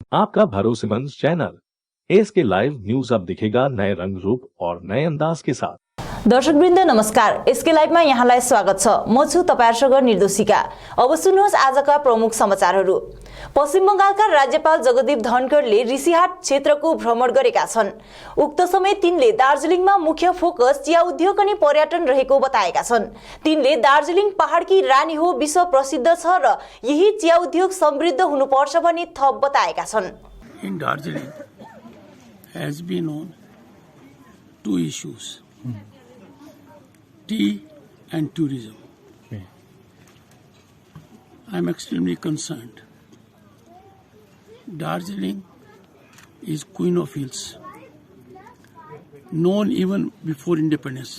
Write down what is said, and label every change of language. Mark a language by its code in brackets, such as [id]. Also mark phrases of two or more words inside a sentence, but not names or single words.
[hi] आपका भरोसेमंद चैनल एसके लाइव न्यूज अब दिखेगा नए रंग रूप और नए अंदाज के साथ। [ne] दर्शकवृन्द नमस्कार, एसके लाइभमा यहाँलाई स्वागत छ। म छु तपाईहरुसँग निर्दोषिका। अब सुन्नुहोस् आजका प्रमुख समाचारहरू। पश्चिम बंगालका राज्यपाल जगदीप धनखडले ऋषिहाट क्षेत्रको भ्रमण गरेका छन्। उक्त समय तिनले दार्जिलिङमा मुख्य फोकस चिया उद्योग अनि पर्यटन रहेको बताएका छन्। तिनले दार्जिलिङ पहाडकी रानी हो, विश्व प्रसिद्ध छ र यही चिया उद्योग समृद्ध हुनुपर्छ भनी थप बताएका छन्। [en] In Darjeeling has been on two issues. Tea and tourism. I am extremely concerned. Darjeeling is Queen of Hills, known even before independence.